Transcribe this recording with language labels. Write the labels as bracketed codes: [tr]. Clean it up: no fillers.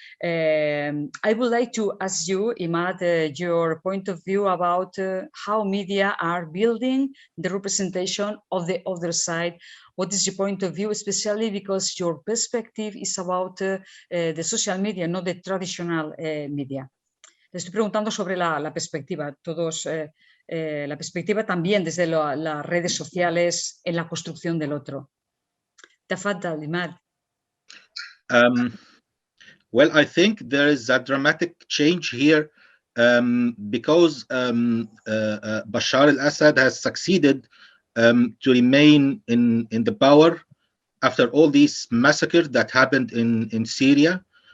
[en] I would like to ask you, Imad, your point of view about how media are building the representation of the other side. What is your point of view, especially because your perspective is about the social media, not the traditional media? [es] Le estoy preguntando sobre la perspectiva, la perspectiva también desde las redes sociales en la construcción del otro. [ar] تفضل عماد. [en] Well, I think there is a dramatic change here because Bashar al-Assad has succeeded to remain in the power after all these massacres that happened in Syria.